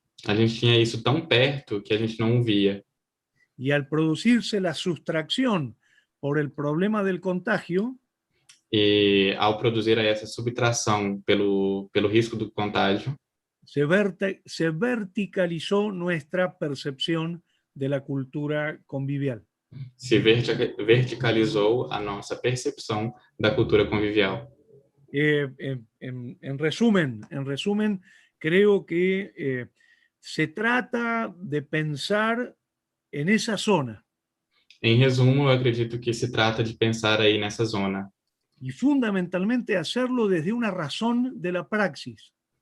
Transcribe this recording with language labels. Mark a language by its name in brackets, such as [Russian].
[Portuguese] A gente tinha isso tão perto que a gente não via. [Spanish] Y al producirse la sustracción por el problema del contagio, [Portuguese] E ao produzir essa subtração pelo risco do contágio, [Spanish] se verticalizó nuestra percepción de la cultura convivial. [Portuguese] se verticalizou a nossa percepção da cultura convivial. [Spanish] En resumen, creo que se trata de pensar en esa zona. [Portuguese] Em resumo, eu acredito que se trata de pensar aí nessa zona. [Spanish] Y fundamentalmente hacerlo desde una razón de la praxis.